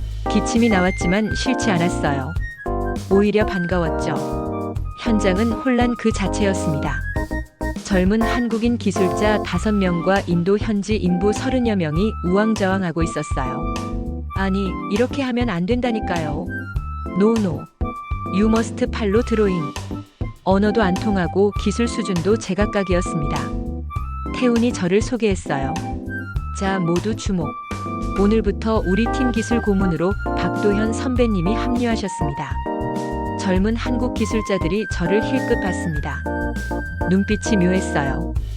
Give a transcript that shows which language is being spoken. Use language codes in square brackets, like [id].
[ko] 기침이 나왔지만 싫지 않았어요. 오히려 반가웠죠. 현장은 혼란 그 자체였습니다. 젊은 한국인 기술자 5명과 인도 현지 인부 30여 명이 우왕좌왕하고 있었어요. 아니, 이렇게 하면 안 된다니까요. [en] 노노. You must follow drawing. [ko] 언어도 안 통하고 기술 수준도 제각각이었습니다. 태훈이 저를 소개했어요. 자, 모두 주목. 오늘부터 우리 팀 기술 고문으로 박도현 선배님이 합류하셨습니다. 젊은 한국 기술자들이 저를 힐끗 봤습니다. 눈빛이 묘했어요.